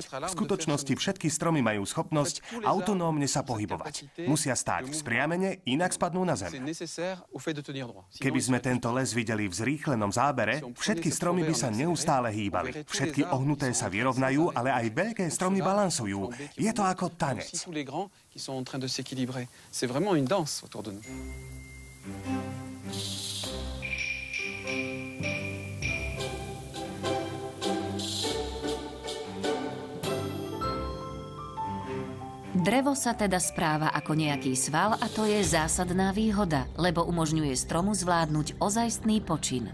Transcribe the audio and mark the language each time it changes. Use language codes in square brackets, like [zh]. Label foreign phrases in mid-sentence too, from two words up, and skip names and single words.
[sk] V skutočnosti všetky stromy majú schopnosť autonómne sa pohybovať. Musia stáť vzpriamene, inak spadnú na zem. Keby sme tento les videli v zrýchlenom zábere, všetky stromy by sa neustále hýbali. Všetky ohnuté sa vyrovnajú, ale aj veľké stromy balansujú. Je to ako tanec. [fr] C'est vraiment une danse autour de nous. [sk] Drevo sa teda správa ako nejaký sval a to je zásadná výhoda, lebo umožňuje stromu zvládnuť ozajstný počin.